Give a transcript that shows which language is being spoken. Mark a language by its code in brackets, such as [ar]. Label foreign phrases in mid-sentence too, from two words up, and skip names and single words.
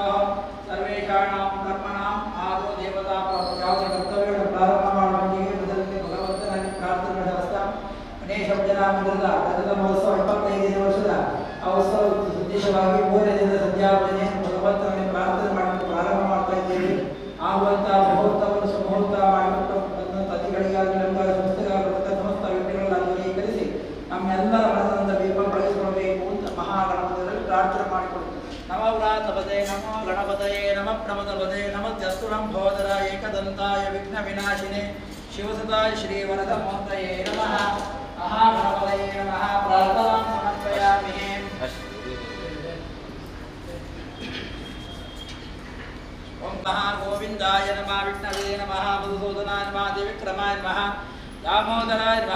[sa] ಸರ್ವೇಷಾಣಾಂ ಕರ್ಮಣಾಂ ಆದೋ ದೇವತಾ [kn] ಕರ್ತವ್ಯಗಳನ್ನು ಪ್ರಾರಂಭ ಮಾಡುವಂತೆಯೇ ಮೊದಲನೇ ಭಗವಂತನಲ್ಲಿ ಪ್ರಾರ್ಥನೆ ಶಾಸ್ತ್ರ ಗಣೇಶ ಮಂದಿರದ ರಜತ ಮಹೋತ್ಸವ 25ನೇ ವರ್ಷದ ಆ ಉತ್ಸವ ಉದ್ದೇಶವಾಗಿ 3ನೇ ದಿನದ ಸಂಧ್ಯಾ ಭಜನೆ ಭಗವಂತನಲ್ಲಿ ಪ್ರಾರ್ಥನೆ ಮಾಡಲು ಪ್ರಾರಂಭ ಮಾಡ್ತಾ ಇದ್ದೇವೆ. ಆಗುವಂತಹ ಮುಹೂರ್ತವನ್ನು ಸುಮುಹೂರ್ತ ಮಾಡಿಬಿಟ್ಟು ಅತಿಗಳಿಗಾಗಿ ನಮಗಾಗಿ ಸಂಸ್ಥೆಗಾರರ ಸಮಸ್ತ ವ್ಯಕ್ತಿಗಳನ್ನು ದೂರೀಕರಿಸಿ ನಮ್ಮೆಲ್ಲರ ಮನಸ್ಸಿನಿಂದ ದೀಪ ಬೆಳೆಸಿಕೊಳ್ಳಬೇಕು ಅಂತ ಮಹಾಗಣಪತಿಯಲ್ಲಿ ಪ್ರಾರ್ಥನೆ ಮಾಡಿಕೊಳ್ಳುತ್ತೇವೆ. [sa] ನಮೋ ವ್ರಾತಪದೇ ನಮೋ ಗಣಪತಯೇ ನಮ ಪ್ರಮದಪದೇ ನಮಸ್ಯಸ್ತುರಂಭೋದರ ಏಕದಂತಾಯ ವಿಘ್ನ ವಿನಾಶಿನೇ ಶಿವಸುತಾಯ ಶ್ರೀವರದ ಮೂರ್ತಯೇ ನಮಃ. ಮಹಾಗಣಪತಯೇ ನಮಃ. ಪ್ರಾರ್ಥನಾಂ ಸಮರ್ಪಯಾಮಿ. ಓಂ ಮಹಾಗೋವಿಂದಾಯ ನಮಃ. ವಿಷ್ಣವೇ ನಮಃ. ಮಧುಸೂದನಾಯ ನಮಃ. ತ್ರಿವಿಕ್ರಮಾಯ ನಮಃ. दामोदराय नमः.